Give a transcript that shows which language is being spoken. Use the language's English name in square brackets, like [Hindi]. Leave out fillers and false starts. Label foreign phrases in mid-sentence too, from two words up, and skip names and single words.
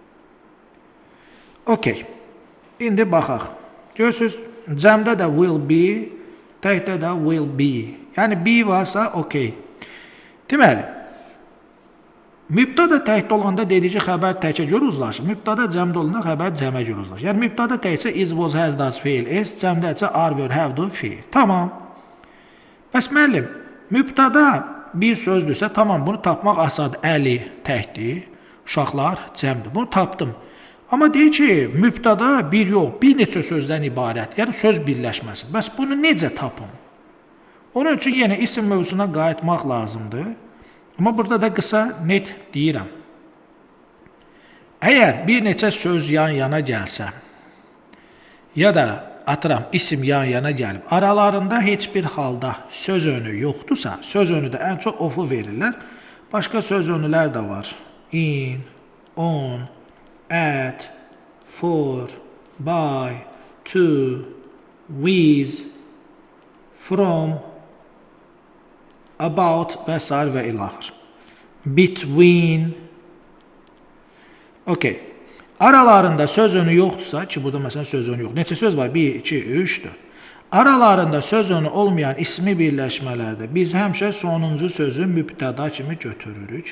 [Azerbaijani] Okey. İndi baxaq. Görürsünüz, cəmdə də [English] will be, [Azerbaijani] təkdə də [English] will be. [Azerbaijani] Yəni be varsa, okey. Deməli, mübtəda təkdə olanda dediyi xəbər təkə görə uzlaşır. Mübtəda cəmdə olanda xəbər cəmə görə uzlaşır. Yəni mübtəda təkcə [English] is, was, has, does [Azerbaijani] feil, s, cəmdə isə [English] are, were, have, do [Azerbaijani] feil. Tamam. Bəs müəllim, mübtəda bir sözdürsə, tamam, bunu tapmaq asandır. Əli təkdir, uşaqlar cəmdir. Bunu tapdım. Amma deyir ki, mübtəda bir yox, bir neçə sözdən ibarət. Yəni söz birləşməsi. Bəs bunu necə tapım? Onun üçün yenə isim mövzusuna qayıtmaq lazımdır. Amma burada da qısa, net deyirəm. Əgər bir neçə söz yan-yana gəlsə, ya da atıram, isim yan-yana gəlib, aralarında heç bir halda söz önü yoxdursa, söz önü də ən çox ofu verirlər. Başqa söz önülər də var. [English] In, on, at, for, by, to, with, from, about [Azerbaijani] və s. və ilaxır. Between. Okey. Aralarında söz önü yoxdursa, ki burada məsələn söz önü yox. Neçə söz var? 1, 2, 3, 4. Aralarında söz önü olmayan ismi birləşmələrdə biz həmişə sonuncu sözü mübtəda kimi götürürük.